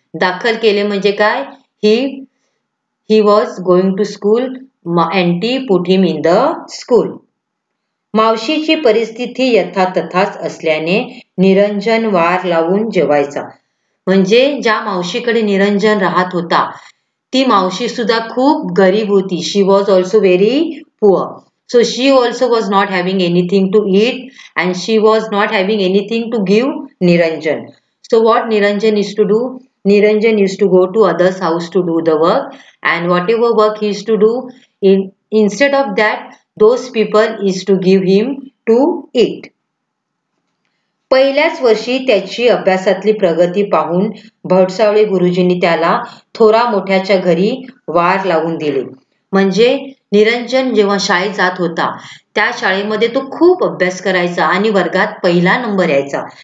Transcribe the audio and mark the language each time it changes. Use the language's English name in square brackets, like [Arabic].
[Marathi] दाखल केले म्हणजे काय? [English] He was going to school and they put him in the school. [Marathi] मावशीची परिस्थिती यथातथाच असल्याने निरंजन वार लावून जेवायचा. म्हणजे ज्या मावशीकडे निरंजन राहत होता ती मावशी सुद्धा खूप गरीब होती. [English] She was also very poor. So she also was not having anything to eat and she was not having anything to give Niranjan. So what Niranjan used to do? Niranjan used to go to others' house to do the work, and whatever work he used to do, instead of that, those people used to give him to eat. [Marathi] पहिल्याच वर्षी त्याची अभ्यासातली प्रगती पाहून भडसावळे गुरुजींनी त्याला थोरा मोठ्याच्या घरी वार लावून दिले. म्हणजे निरंजन जेव्हा शाळेत जात होता त्या शाळेमध्ये तो खूप अभ्यास करायचा आणि वर्गात पहिला नंबर यायचा.